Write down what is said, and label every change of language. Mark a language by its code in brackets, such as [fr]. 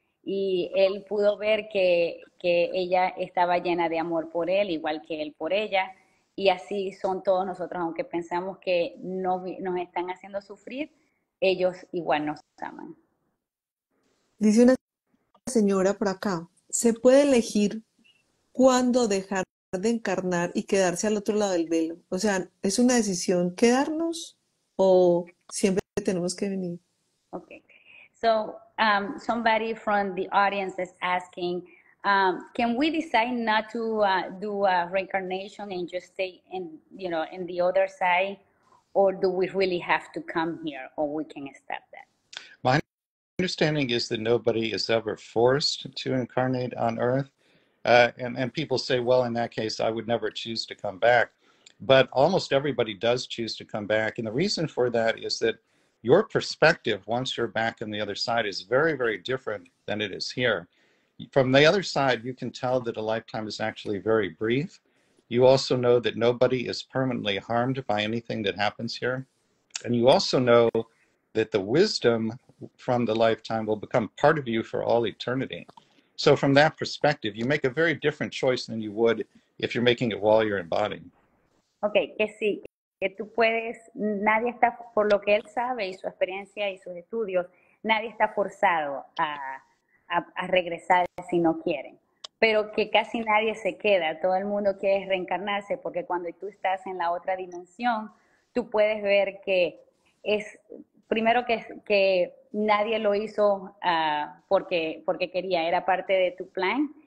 [es] Y él pudo ver que ella estaba llena de amor por él, igual que él por ella, y así son todos nosotros, aunque pensamos que nos están haciendo sufrir, ellos igual nos aman. Dice una señora por acá, ¿se puede elegir cuándo dejar de encarnar y quedarse al otro lado del velo? O sea, ¿es una decisión quedarnos o siempre tenemos que venir? [en] Okay. So somebody from the audience is asking, can we decide not to do a reincarnation and just stay in the other side, or do we really have to come here, or we can stop that? My understanding is that nobody is ever forced to incarnate on Earth. And people say, well, in that case, I would never choose to come back. But almost everybody does choose to come back. And the reason for that is that your perspective, once you're back on the other side, is very, very different than it is here. From the other side, you can tell that a lifetime is actually very brief. You also know that nobody is permanently harmed by anything that happens here. And you also know that the wisdom from the lifetime will become part of you for all eternity. So from that perspective, you make a very different choice than you would if you're making it while you're embodying. [es] Okay, que sí, que tú puedes, nadie está, por lo que él sabe y su experiencia y sus estudios, nadie está forzado a regresar si no quieren, pero que casi nadie se queda, todo el mundo quiere reencarnarse porque cuando tú estás en la otra dimensión, tú puedes ver que es, primero que nadie lo hizo porque quería, era parte de tu plan